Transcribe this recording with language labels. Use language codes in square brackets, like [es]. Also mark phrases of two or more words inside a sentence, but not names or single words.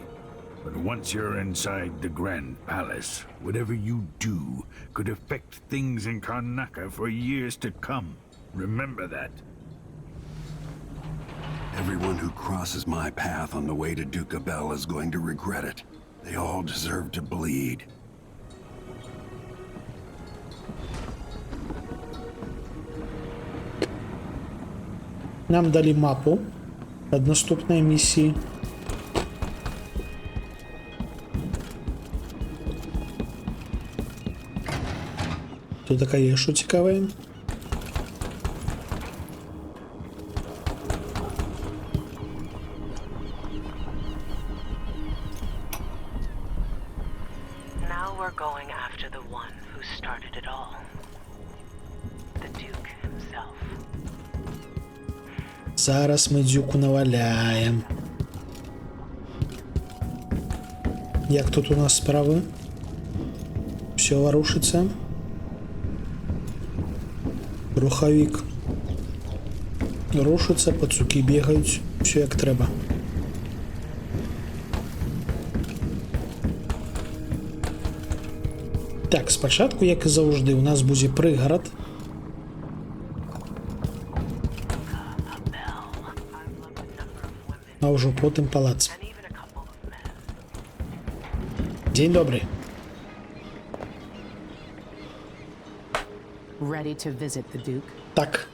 [en] But once you're inside the Grand Palace, whatever you do could affect things in Karnaca for years to come. Remember that. Everyone who crosses my path on the way to Duke Abel is going to regret it. They all deserve to bleed. [be] Нам дали мапу ад наступнай місіі. [uk] Тут такая що цікаве. [en] Now we're going after the one who started it all. The Duke himself. [uk] Зараз ми дзюку наваляємо. Як тут у нас справи? Все ворушиться. Рухавік рушиться, пацуки бігають, все як треба. Так, спочатку, як і завжди, у нас буде пригород. А вже потім палац. День добрий. [en] Ready to visit the Duke? [uk] Так.